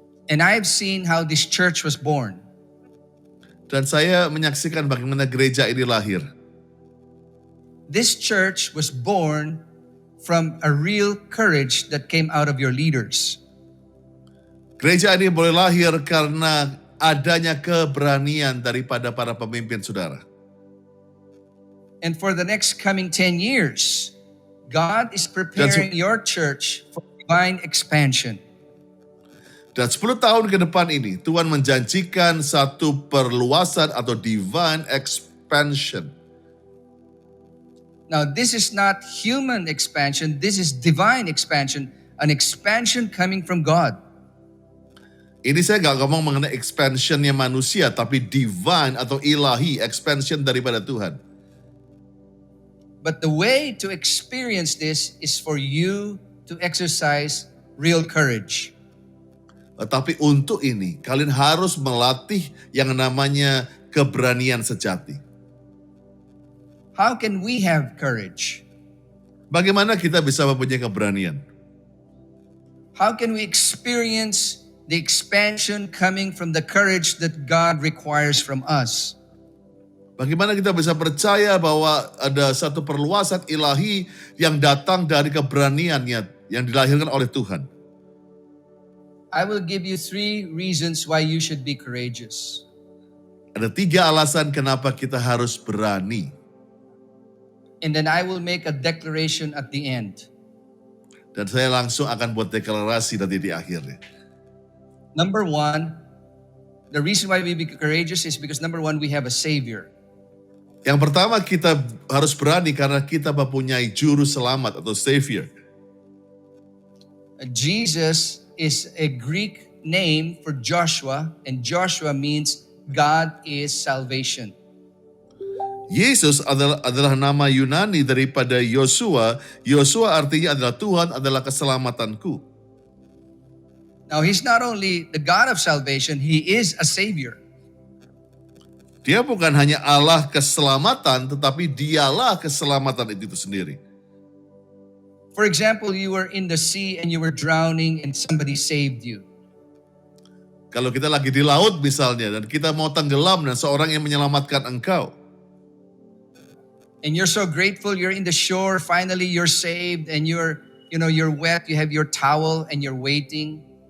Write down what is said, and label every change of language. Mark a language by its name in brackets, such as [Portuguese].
[English] And I've seen how this church was born. [Indonesian] Dan saya menyaksikan bagaimana gereja ini lahir. [English] This church was born from a real courage that came out of your leaders. [Indonesian] Gereja ini boleh lahir karena adanya keberanian daripada para pemimpin saudara. [English] And for the next coming 10 years, God is preparing your church for divine expansion. [Indonesian] Dan 10 tahun ke depan ini, Tuhan menjanjikan satu perluasan atau [English] divine expansion. Now, this is not human expansion, this is divine expansion, an expansion coming from God. [Indonesian] Ini saya gak ngomong mengenai expansionnya manusia, tapi divine atau ilahi, expansion daripada Tuhan. [English] But the way to experience this is for you to exercise real courage. [Indonesian] Tetapi untuk ini, kalian harus melatih yang namanya keberanian sejati. [English] How can we have courage? [Indonesian] Bagaimana kita bisa mempunyai keberanian? [English] How can we experience the expansion coming from the courage that God requires from us? [Indonesian] Bagaimana kita bisa percaya bahwa ada satu perluasan ilahi yang datang dari keberaniannya yang dilahirkan oleh Tuhan? [English] I will give you 3 reasons why you should be courageous. [Indonesian] Ada 3 alasan kenapa kita harus berani. [English] And then I will make a declaration at the end. [Indonesian] Dan saya langsung akan buat deklarasi nanti di akhirnya. [English] Number 1, the reason why we be courageous is because number 1, we have a Savior. [Indonesian] Yang pertama kita harus berani karena kita mempunyai juru selamat atau Savior. [English] Jesus is a Greek name for Joshua, and Joshua means God is salvation. [Indonesian] Yesus adalah nama Yunani daripada Yosua. Yosua artinya adalah Tuhan adalah keselamatanku. [English] Now He's not only the God of salvation, He is a Savior. [Indonesian] Dia bukan hanya Allah keselamatan, tetapi dialah keselamatan itu sendiri. [English] For example, you were in the sea and you were drowning and somebody saved you. [Indonesian] Kalau kita lagi di laut misalnya dan kita mau tenggelam dan seorang yang menyelamatkan engkau. [English] And you're so grateful, you're in the shore, finally you're saved and you're wet, you have your towel and you're waiting.